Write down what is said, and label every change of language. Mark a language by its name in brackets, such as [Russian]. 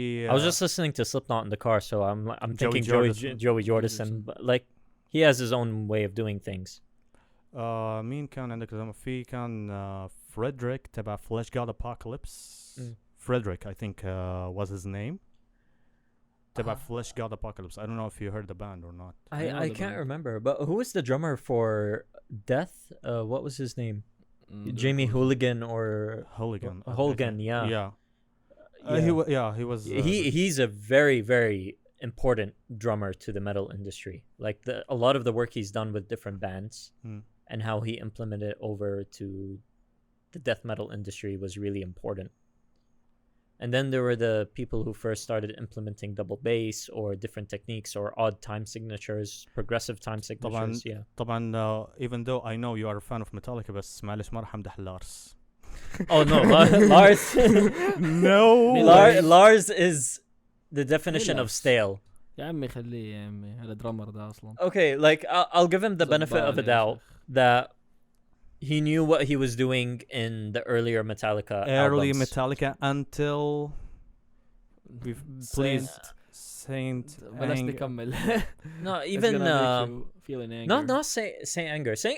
[English] I was just listening to Slipknot in the car, so I'm thinking Joey Jordison. But like, he has his own way of doing things. [Arabic] مين كان عندك في كان فريدريك تبع Flash God Apocalypse. [English] Frederick I think was his name. تبع Flash God Apocalypse. I don't know if you heard the band or not. I can't remember, but who was the drummer for Death? What was his name? Jamie Hooligan or Hooligan, yeah. He was. He's a very, very important drummer to the metal industry. Like a lot of the work he's done with different bands and how he implemented it over to the death metal industry was really important. And then there were the people who first started implementing double bass or different techniques or odd time signatures, progressive time signatures. طبعا even though I know you are a fan of Metallica, [Arabic] بس معلش ما راح امدح لارس. [English] Oh no, Lars. No. Lars is the definition of stale. [Arabic] يا عمي خليه يا عمي هذا درامر ده أصلا. [English] Okay, like I'll give him the benefit of a doubt that he knew what he was doing in the earlier Metallica albums. Metallica until please Saint [Arabic] بلاش نكمل. [English] No, even not Saint Anger.